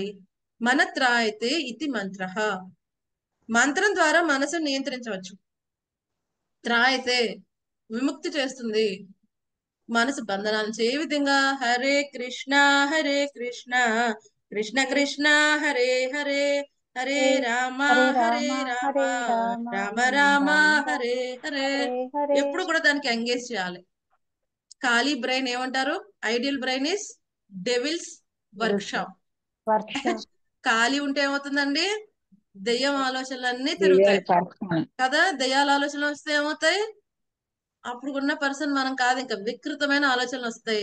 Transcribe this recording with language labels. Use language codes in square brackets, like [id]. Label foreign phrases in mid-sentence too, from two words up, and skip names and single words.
[te] మనత్రాయతే ఇది మంత్ర, మంత్రం ద్వారా మనసును నియంత్రించవచ్చు. త్రాయతే విముక్తి చేస్తుంది మనసు బంధనాల నుంచి. ఏ విధంగా? [sa] హరే కృష్ణ కృష్ణ కృష్ణ హరే హరే, హరే రామ హరే రామ రామ రామ రామ రామ రామ హరే హరే. హరే హరే. [te] ఎప్పుడు కూడా దానికి ఎంగేజ్ చేయాలి. ఖాళీ బ్రెయిన్ ఏమంటారు? [en] Ideal brain is devil's work shop. [te] వర్ష ఖాళీ ఉంటే ఏమవుతుందండి? దెయ్యం ఆలోచనలన్నీ తిరుగుతాయి కదా. దెయ్యాల ఆలోచనలు వస్తే ఏమవుతాయి, అప్పుడు ఉన్న పర్సన్ మనం కాదు, ఇంకా వికృతమైన ఆలోచనలు వస్తాయి.